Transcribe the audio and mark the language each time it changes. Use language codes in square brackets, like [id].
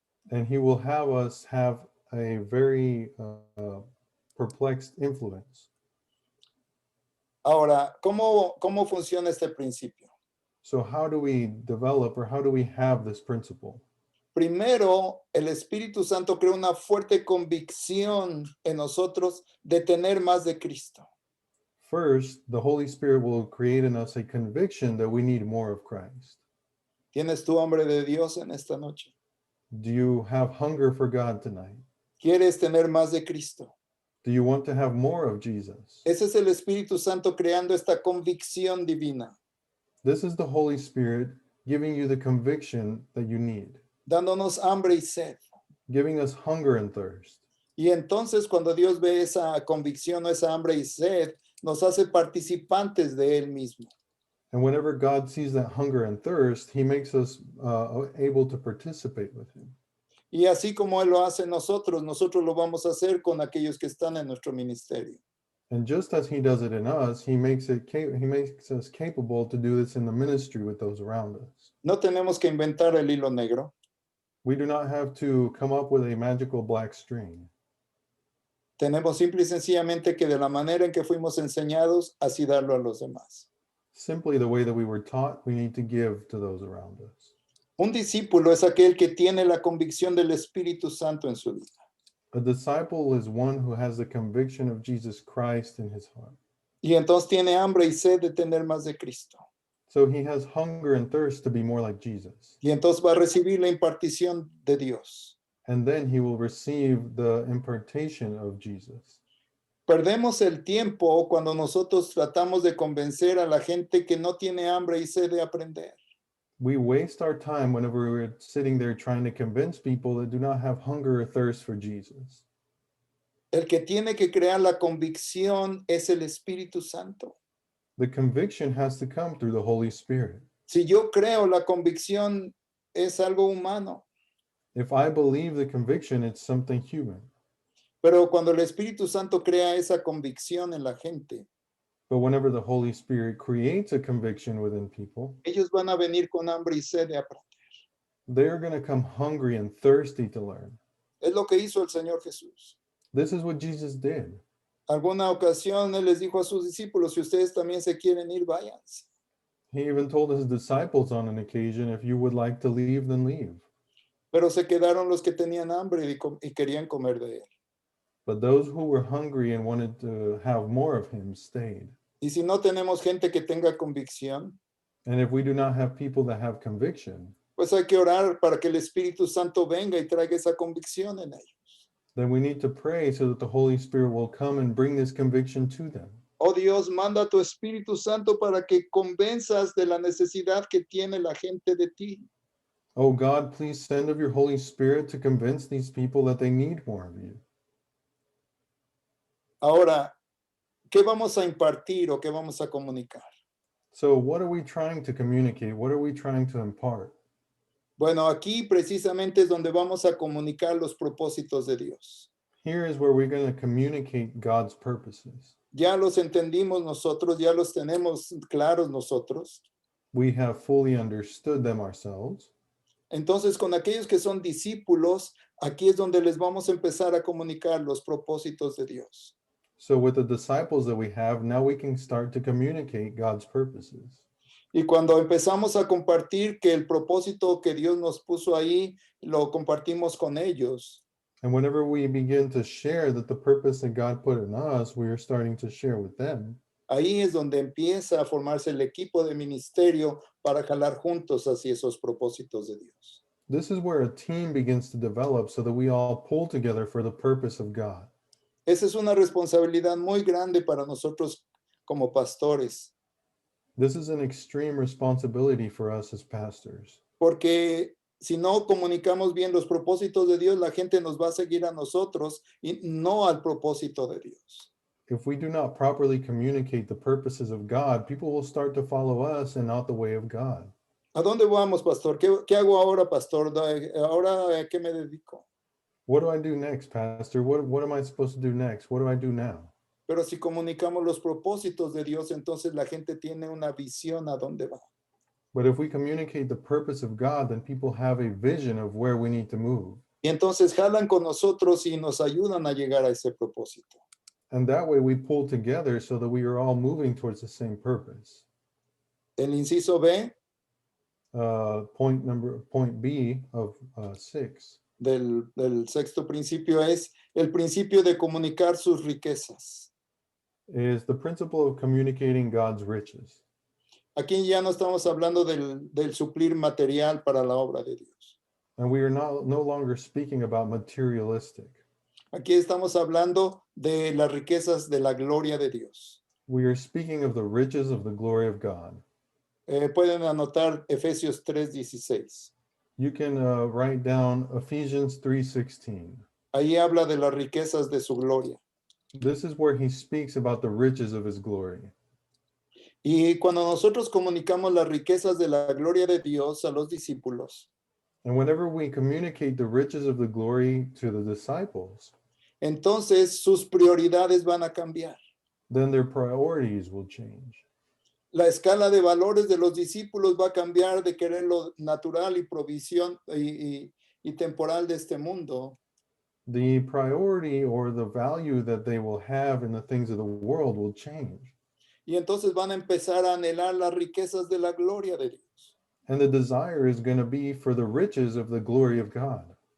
[en] And he will have us have a very perplexed influence. [es] Ahora, ¿cómo funciona este principio? [en] So how do we develop, or how do we have this principle? [es] Primero, el Espíritu Santo crea una fuerte convicción en nosotros de tener más de Cristo. [en] First, the Holy Spirit will create in us a conviction that we need more of Christ. [es] ¿Tienes tu hambre de Dios en esta noche? [en] Do you have hunger for God tonight? [es] ¿Quieres tener más de Cristo? [en] Do you want to have more of Jesus? [es] Ese es el Espíritu Santo creando esta convicción divina, [en] This is the Holy Spirit giving you the conviction that you need, [es] dándonos hambre y sed. [en] giving us hunger and thirst. [es] Y entonces cuando Dios ve esa convicción o esa hambre y sed, nos hace participantes de Él mismo. [en] And whenever God sees that hunger and thirst, he makes us able to participate with him. [es] Y así como Él lo hace en nosotros, nosotros lo vamos a hacer con aquellos que están en nuestro ministerio. [en] And just as he does it in us, he makes us capable to do this in the ministry with those around us. [es] No tenemos que inventar el hilo negro. [en] We do not have to come up with a magical black string. [es] Tenemos simple y sencillamente que de la manera en que fuimos enseñados, así darlo a los demás. [en] Simply the way that we were taught, we need to give to those around us. [es] Un discípulo es aquel que tiene la convicción del Espíritu Santo en su vida. [en] A disciple is one who has the conviction of Jesus Christ in his heart. [es] Y entonces tiene hambre y sed de tener más de Cristo. [en] So he has hunger and thirst to be more like Jesus. [es] Y entonces va a recibir la impartición de Dios. [en] And then he will receive the impartation of Jesus. [es] Perdemos el tiempo cuando nosotros tratamos de convencer a la gente que no tiene hambre y sed de aprender. [en] We waste our time whenever we're sitting there trying to convince people that do not have hunger or thirst for Jesus. [es] El que tiene que crear la convicción es el Espíritu Santo. [en] The conviction has to come through the Holy Spirit. [es] Si yo creo la convicción es algo humano, [en] If I believe the conviction, it's something human. [es] pero cuando el Espíritu Santo crea esa convicción en la gente, [en] But whenever the Holy Spirit creates a conviction within people, [es] ellos van a venir con hambre y sed de aprender. [en] they're going to come hungry and thirsty to learn. [es] Es lo que hizo el Señor Jesús. [en] This is what Jesus did. [es] Alguna ocasión Él les dijo a sus discípulos, si ustedes también se quieren ir, váyanse. [en] He even told his disciples on an occasion, if you would like to leave, then leave. [es] Pero se quedaron los que tenían hambre y querían comer de Él. [en] But those who were hungry and wanted to have more of him stayed. [es] Y si no tenemos gente que tenga convicción, [en] And if we do not have people that have conviction, [es] pues hay que orar para que el Espíritu Santo venga y traiga esa convicción en ellos. [en] then we need to pray so that the Holy Spirit will come and bring this conviction to them. [es] Oh Dios, manda a tu Espíritu Santo para que convenzas de la necesidad que tiene la gente de ti. [en] Oh God, please send of your Holy Spirit to convince these people that they need more of you. [es] Ahora, ¿qué vamos a impartir o qué vamos a comunicar? [en] So what are we trying to communicate? What are we trying to impart? [es] Bueno, aquí precisamente es donde vamos a comunicar los propósitos de Dios. [en] Here is where we're going to communicate God's purposes. [es] Ya los entendimos nosotros, ya los tenemos claros nosotros. [en] We have fully understood them ourselves. [es] Entonces, con aquellos que son discípulos, aquí es donde les vamos a empezar a comunicar los propósitos de Dios. [en] So with the disciples that we have, now we can start to communicate God's purposes. [es] Y cuando empezamos a compartir que el propósito que Dios nos puso ahí, lo compartimos con ellos. [en] And whenever we begin to share that the purpose that God put in us, we are starting to share with them. [es] Ahí es donde empieza a formarse el equipo de ministerio para jalar juntos hacia esos propósitos de Dios. [en] This is where a team begins to develop so that we all pull together for the purpose of God. [es] Esa es una responsabilidad muy grande para nosotros como pastores, [en] This is an extreme responsibility for us as pastors. [es] porque si no comunicamos bien los propósitos de Dios, la gente nos va a seguir a nosotros y no al propósito de Dios. [en] If we do not properly communicate the purposes of God, people will start to follow us and not the way of God. [es] ¿A dónde vamos, pastor? ¿Qué hago ahora, pastor? ¿Ahora a qué me dedico? [en] What do I do next, Pastor? What am I supposed to do next? What do I do now? [es] Pero si comunicamos los propósitos de Dios, entonces la gente tiene una visión a dónde va. [en] But if we communicate the purpose of God, then people have a vision of where we need to move. [es] Y entonces jalan con nosotros y nos ayudan a llegar a ese propósito. [en] And that way we pull together so that we are all moving towards the same purpose. [es] El inciso B [en] Point B of 6 [es] del sexto principio es el principio de comunicar sus riquezas. [en] is the principle of communicating God's riches. [es] Aquí ya no estamos hablando del suplir material para la obra de Dios. [en] And we are no longer speaking about materialistic. [es] Aquí estamos hablando de las riquezas de la gloria de Dios. [en] We are speaking of the riches of the glory of God. [es] Pueden anotar Efesios 3:16. [en] You can write down Ephesians 3:16. [es] Ahí habla de las riquezas de su gloria. [en] This is where he speaks about the riches of his glory. [es] Y cuando nosotros comunicamos las riquezas de la gloria de Dios a los discípulos, [en] And whenever we communicate the riches of the glory to the disciples, [es] entonces sus prioridades van a cambiar. [en] then their priorities will change. [es] La escala de valores de los discípulos va a cambiar de querer lo natural y provisión y temporal de este mundo [en] The priority or the value that they will have in the things of the world will change. [es] y entonces van a empezar a anhelar las riquezas de la gloria de Dios. [en] And the desire is going to be for the riches of the glory of God.